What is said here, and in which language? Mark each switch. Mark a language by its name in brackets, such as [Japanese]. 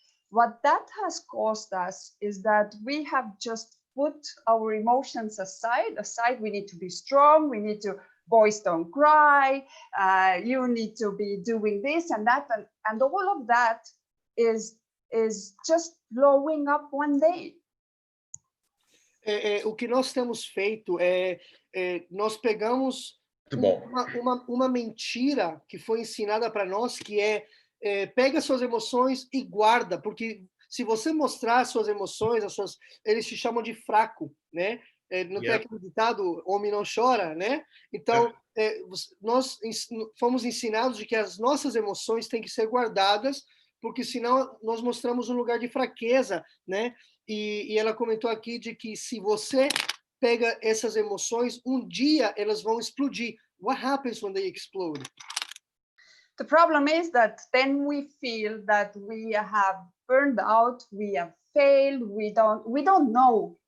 [English] What that has caused us is that we have just put our emotions aside. We need to be strong. We need to boys don't cry. You need to be doing this and that, and all of that is just blowing up one day. [Portuguese] O que nós temos feito nós pegamos Muito bom. Uma mentira que foi ensinada para nós, que pega suas emoções e guarda, porque se você mostrar suas emoções, eles te chamam de fraco, né? Não tem aquele ditado, homem não chora, né? Então, nós fomos ensinados de que as nossas emoções têm que ser guardadas, porque senão nós mostramos um lugar de fraqueza, né? E ela comentou aqui de que se você pega essas emoções, um dia elas vão explodir. [English] What happens when they explode? The problem is that then we feel that we have burned out, we have failed, we don't know.